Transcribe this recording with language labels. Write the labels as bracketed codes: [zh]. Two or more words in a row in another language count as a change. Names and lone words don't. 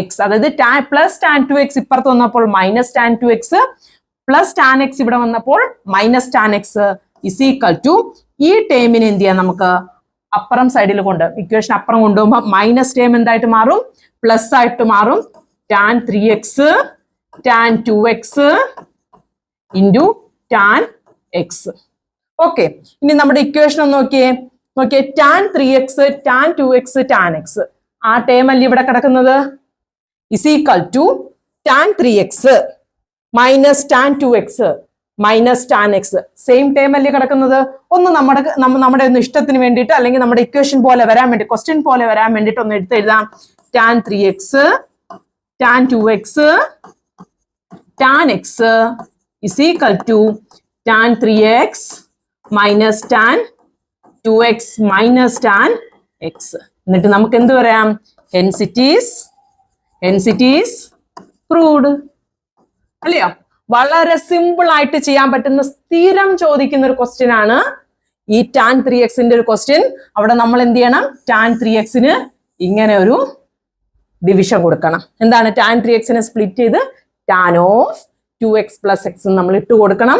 [ml] അതായത് [en] plus tan 2x [ml] ഇപ്പുറത്ത് വന്നപ്പോൾ [en] minus tan 2x plus tan x [ml] ഇവിടെ വന്നപ്പോൾ [en] minus tan x is equal to [ml] ഈ ടേമിനെ എന്ത് ചെയ്യാം? നമുക്ക് അപ്പുറം സൈഡിൽ കൊണ്ട് ഇക്വേഷൻ അപ്പുറം കൊണ്ടുപോകുമ്പോൾ മൈനസ് ടേം എന്തായിട്ട് മാറും? പ്ലസ് ആയിട്ട് മാറും. [en] tan 3x tan 2x into tan x. [ml] ഓക്കെ, ഇനി നമ്മുടെ ഇക്വേഷൻ ഒന്ന് നോക്കിയേ. tan 3x tan 2x tan x ആ ടേം അല്ലേ ഇവിടെ കിടക്കുന്നത്? [en] is equal to tan 3x minus tan 2x minus tan x. same term [ml] അല്ലേ കിടക്കുന്നത്? ഒന്ന് നമ്മുടെ ഒന്ന് ഇഷ്ടത്തിന് വേണ്ടിയിട്ട് അല്ലെങ്കിൽ നമ്മുടെ ഇക്വേഷൻ പോലെ വരാൻ വേണ്ടി, ക്വസ്റ്റ്യൻ പോലെ വരാൻ വേണ്ടിയിട്ട് ഒന്ന് എടുത്തെഴുതാം. [en] tan 3x tan 2x tan x is equal to tan 3x minus tan 2x minus tan x. [ml] എന്നിട്ട് നമുക്ക് എന്ത് പറയാം? [en] hence it is proved. [ml] അല്ലയോ? വളരെ സിമ്പിൾ ആയിട്ട് ചെയ്യാൻ പറ്റുന്ന സ്ഥിരം ചോദിക്കുന്ന ഒരു ക്വസ്റ്റ്യൻ ആണ് ഈ tan 3x ഒരു ക്വസ്റ്റ്യൻ. അവിടെ നമ്മൾ എന്ത് ചെയ്യണം? tan 3x ഇങ്ങനെ ഒരു ഡിവിഷൻ കൊടുക്കണം. എന്താണ്? tan 3x സ്പ്ലിറ്റ് ചെയ്ത് tan of 2x plus x നമ്മൾ ഇട്ട് കൊടുക്കണം.